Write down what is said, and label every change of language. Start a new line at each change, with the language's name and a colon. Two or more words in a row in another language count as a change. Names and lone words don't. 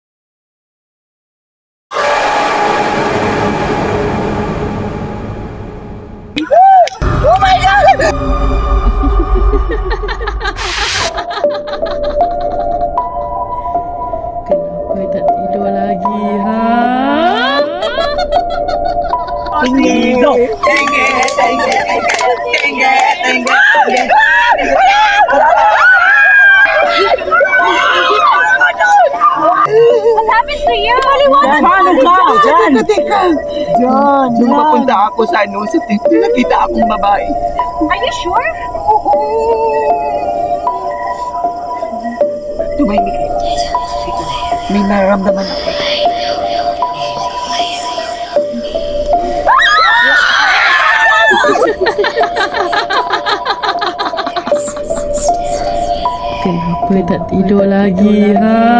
English: Oh my God!
Malay: Kenapa tak tidur lagi, ha?
English: What happened to you? Teka. Diyan.
Filipino: Nung papunta ako sa TV, nakita akong babae.
English: Are you sure?
Filipino: Tumahimik kayo. May nararamdaman ako.
Malay: Kenapa tak tidur lagi, ha?